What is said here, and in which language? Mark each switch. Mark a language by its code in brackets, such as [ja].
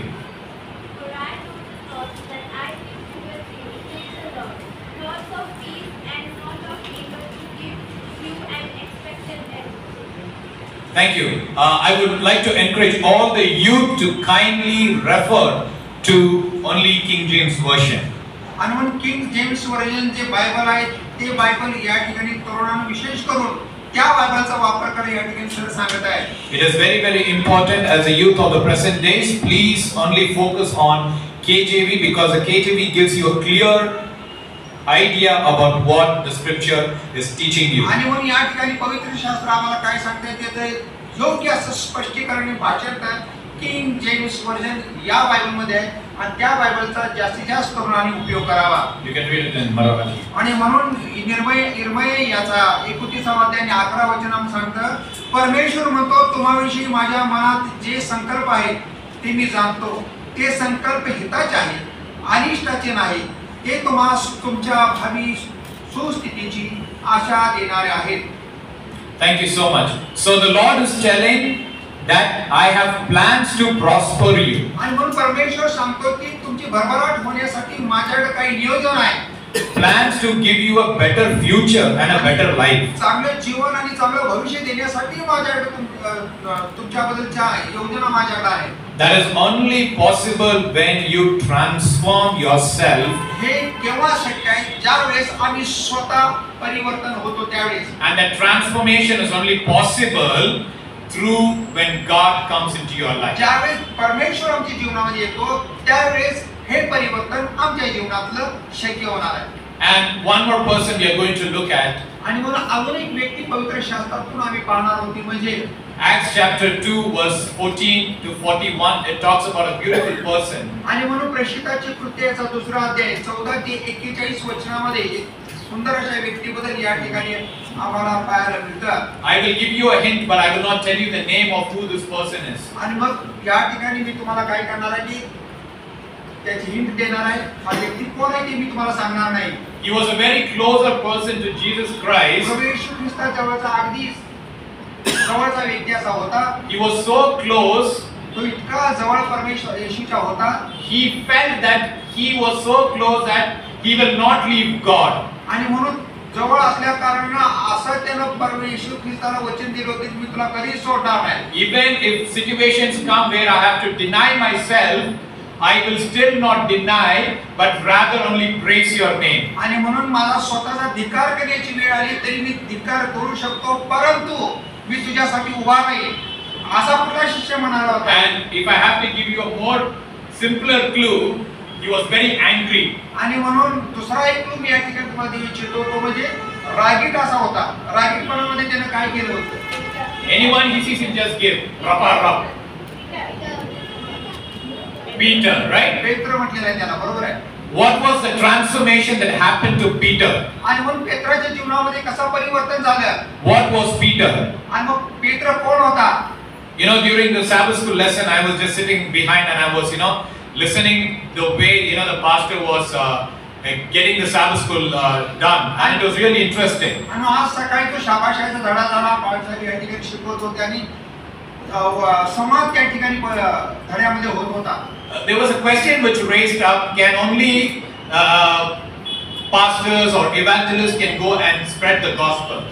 [en] For I know the thoughts that I think toward you, says the Lord, thoughts of peace and not of evil, to give you an expected end. Thank you. I would like to encourage all the youth to kindly refer to only King James Version. [mr] आणि म्हणून king James version जे Bible आहे ते Bible या ठिकाणी तरुणांना विशेष करून त्या बायबलचा वापर करा या ठिकाणी सर सांगत आहे. [en] It is very, very important as a youth of the present days. Please only focus on KJV because the KJV gives you a clear idea about what the scripture is teaching you. [mr] आणि म्हणून या ठिकाणी पवित्र शास्त्र आम्हाला काय सांगते ते योग्य असं स्पष्टीकरण भाषण किंग जेम्स वर्जन या बायबलमध्ये आहे आणि त्या बायबलचा जास्तीत जास्त तरुणांनी उपयोग करावा. [en] You can read it in Marathi. [mr] आणि म्हणून इर्मया याचा 31वा अध्याय आणि 11 वचन सांगतं, परमेश्वर म्हणतो, तुम्हाविषयी माझ्या मनात जे संकल्प आहेत ते मी जाणतो. ते संकल्प हिताचे आहेत, अनिष्टाचे नाही. ते तुम्हाला तुमच्या भावी सुस्थितीची आशा देणारे आहेत. [en] Thank you so much. So the Lord is telling that I have plans to prosper you. [mr] आणि म्हणून परमेश्वर सांगतो की तुमची भरभराट होण्यासाठी माझ्याकडे काही नियोजन आहे. [en] Plans to give you a better future and a better life. [mr] चांगलं जीवन आणि चांगलं भविष्य देण्यासाठी माझ्याकडे तुमच्याबद्दलच्या योजना माझ्याकडे आहे. [en] That is only possible when you transform yourself. [mr] हे केव्हा शक्य आहे? ज्या वेळेस आम्ही स्वतः परिवर्तन होतो त्यावेळेस. [en] And that transformation is only possible through when God comes into your life. [mr] ज्यावेळेस परमेश्वर आमच्या जीवनामध्ये येतो त्यावेळेस हे परिवर्तन आमच्या जीवनातलं शक्य होणार आहे. [en] And one more person we are going to look at. [mr] आणि म्हणून अजून एक व्यक्ती पवित्र शास्त्रातून आम्ही पाहणार होती म्हणजे [en] Acts chapter 2 verse 14 to 41. It talks about a beautiful person. [mr] आणि म्हणून प्रेषिताचे कृत्याचा 2रा अध्याय 14 ते 41 वचनामध्ये सुंदर अशा व्यक्तीबद्दल या ठिकाणी आम्हाला पाहायला मिळतं. [en] I will give you a hint, but I will not tell you the name of who this person is. [mr] आणि मग या ठिकाणी मी तुम्हाला काय करणार आहे की त्याची हिंट देणार आहे. हा व्यक्ती कोण आहे ते मी तुम्हाला सांगणार नाही. [en] He was a very closer person to Jesus Christ. [mr] प्रभू येशू ख्रिस्ताजवळचा अगदी जवळचा व्यक्ती असा होता. [en] He was so close. [mr] तो इतका जवळ परमेश्वर येशूच्या होता. [en] He felt that he was so close that he will not leave God. [mr] आणि म्हणून जवळ असल्या कारणानं असं त्यानं परमेश्वर ख्रिस्ताला वचन दिलं होतं की मी तुला कधी सोडणार नाही. [en] Even if situations come where I have to deny myself, I will still not deny, but rather only praise your name. [mr] आणि म्हणून मला स्वतःचा धिक्कार करण्याची वेळ आली तरी मी धिक्कार करू शकतो, परंतु मी तुझ्यासाठी उभा राहील असा कुठला शिष्य म्हणाला होता. [en] And if I have to give you a more simpler clue, he was very angry. [mr] आणि म्हणून दुसरा एक क्लू मी या ठिकाणी तुम्हाला देऊ इच्छितो, तो म्हणजे रागीट असा होता. रागीटपणामध्ये त्याने काय केलं होतं? [en] Anyone he sees him just give. Rapa rap. Peter, right? [mr] पेत्र म्हटलेलं आहे त्याला, बरोबर आहे. [en] What was the transformation that happened to Peter? [mr] आणि म्हणून पेत्राच्या जीवनामध्ये कसं परिवर्तन झालं? [en] What was Peter? [mr] आणि मग पेत्र कोण होता? [en] You know, during the Sabbath school lesson, I was just sitting behind and I was, listening the way, the pastor was getting the Sabbath school done, and it was really interesting. [mr] आणि आज सकाळी तो शाबाशाचा धडा झाला, पावसाळी या ठिकाणी शिकवत होते आणि समाज त्या ठिकाणी धड्यामध्ये होत होता. [en] There was a question which raised up: can only pastors or evangelists can go and spread the gospel?